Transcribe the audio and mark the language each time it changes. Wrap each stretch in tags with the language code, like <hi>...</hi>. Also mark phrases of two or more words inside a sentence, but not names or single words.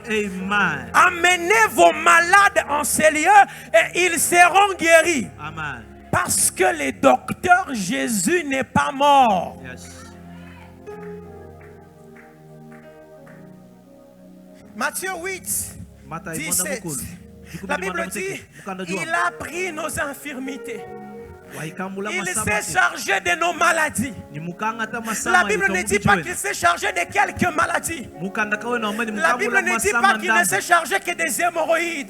<fr>Amen. Amenez vos malades en ces lieux et ils seront guéris. Amen. Parce que le docteur Jésus n'est pas mort. Yes. Matthieu 8, Mata 17.</fr> <lua>imona mukulu.</lua> <fr>La Bible dit, il a pris nos infirmités. Il s'est chargé de nos maladies. La Bible ne dit pas qu'il s'est chargé de quelques maladies. La Bible ne dit pas qu'il ne s'est chargé que des hémorroïdes.</fr>